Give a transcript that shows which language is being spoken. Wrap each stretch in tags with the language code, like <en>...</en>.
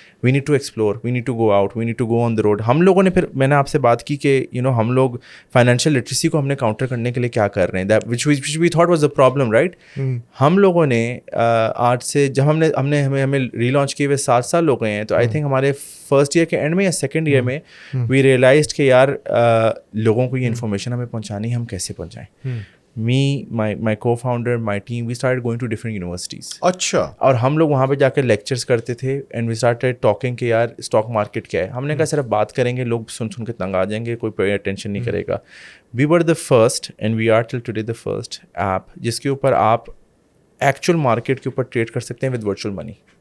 <en>We need to explore, we need to go out, we need to go on the road.</en> <hi>हम लोगों ने फिर, मैंने आपसे बात की कि हम लोग फाइनेंशियल लिटरेसी को हमने काउंटर करने के लिए क्या कर रहे हैं,</hi> <en>That which we thought was the problem, right.</en> <hi>हम लोगों ने आज से जब हमें रीलॉन्च किए हुए 7 साल हो गए हैं, तो आई थिंक हमारे फर्स्ट ईयर के एंड में या सेकेंड ईयर में</hi> <en>we realised</en> <hi>कि यार लोगों को ये इन्फॉर्मेशन हमें पहुँचानी है, हम कैसे पहुँचाएँ.</hi> <en>Me, my co-founder, my team, we started going to different universities.</en> <hi>अच्छा. और हम लोग वहाँ पे जाकर लेक्चर्स करते थे,</hi> <en>and we started talking</en> <hi>कि यार स्टॉक मार्केट क्या है. हमने कहा सिर्फ बात करेंगे, लोग सुन के तंग आ जाएंगे, कोई अटेंशन नहीं करेगा.</hi> <en>We were the first and we are till today the first app</en> <hi>जिसके ऊपर आप एक्चुअल मार्केट के ऊपर ट्रेड कर सकते हैं</hi> <en>With virtual money.</en>